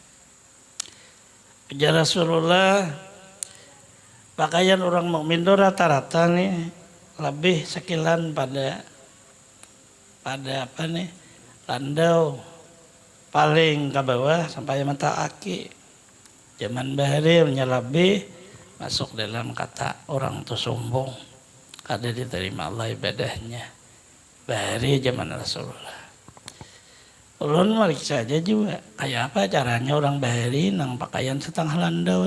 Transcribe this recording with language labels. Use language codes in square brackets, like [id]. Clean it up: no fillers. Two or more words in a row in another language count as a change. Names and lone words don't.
[id] Ujar Rasulullah pakaian orang mukmin itu rata-rata nih lebih sekilan pada apa nih landau paling ke bawah sampai mata kaki. Zaman bahari lebih masuk dalam kata orang itu sombong kada diterima Allah ibadahnya. [bjn] Bahari zaman Rasulullah. Ulun meriksa aja juga kayak apa caranya orang bahari nang pakaian setengah landau.